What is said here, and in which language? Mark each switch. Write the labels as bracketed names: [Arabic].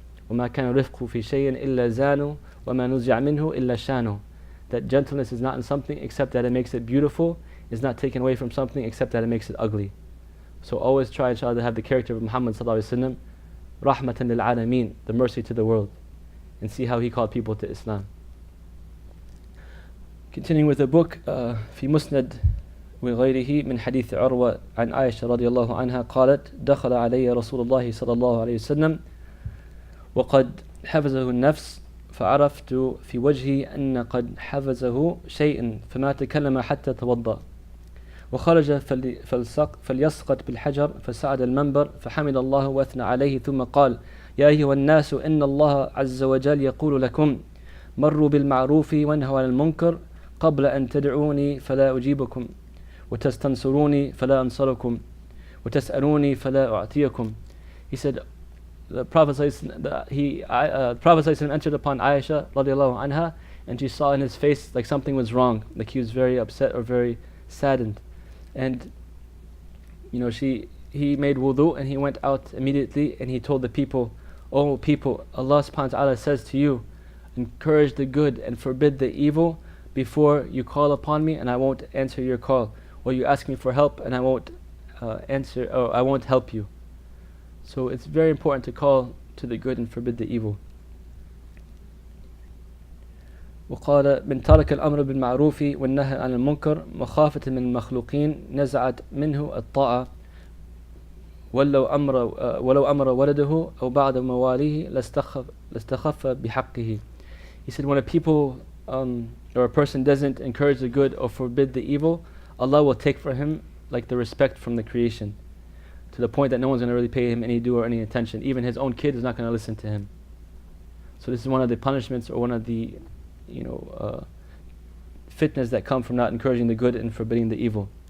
[Arabic] وَمَا كَانَ رِفْقُ فِي شَيْءٍ إِلَّا زَانُوا وَمَا نُزِعَ مِنْهُ إِلَّا شَانُوا. [English] That gentleness is not in something except that it makes it beautiful, is not taken away from something except that it makes it ugly. So always try, inshallah, to have the character of Muhammad sallallahu alaihi wasallam, [Arabic] rahmatan lil alameen, [English] the mercy to the world, and see how he called people to Islam. Continuing with the book, [Arabic] في مسند وغيره من حديث عروة عن عائشة رضي الله عنها قالت دخل علي رسول الله صلى الله عليه وسلم وقد حفظه النفس فعرفت في وجهه أن قد حفظه شيء فما تكلم حتى توضأ وخرج فليسقط بالحجر فصعد المنبر فحمد الله وأثنى عليه ثم قال يا أيها الناس إن الله عز وجل يقول لكم مروا بالمعروف وانهوا عن المنكر قبل أن تدعوني فلا أجيبكم وتستنصروني فلا أنصركم وتسألوني فلا أعطيكم. [English] He said, the Prophet ﷺ entered upon Aisha radiallahu anha, and she saw in his face like something was wrong, like he was very upset or very saddened. And you know, he made wudu and he went out immediately and he told the people, "Oh people, Allah subhanahu wa ta'ala says to you, encourage the good and forbid the evil before you call upon me, and I won't answer your call, or you ask me for help and I won't answer, or I won't help you." So it's very important to call to the good and forbid the evil. [Arabic] وقال من ترك الأمر بالمعروف والنهي عن المنكر مخافة من المخلوقين نزعت منه الطاعة ولو أمر ولده أو بعض مواليه لاستخف بحقه. [English] He said, when a people or a person doesn't encourage the good or forbid the evil, Allah will take for him like the respect from the creation, to the point that no one's going to really pay him any due or any attention. Even his own kid is not going to listen to him. So this is one of the punishments, or one of the fitnas that come from not encouraging the good and forbidding the evil.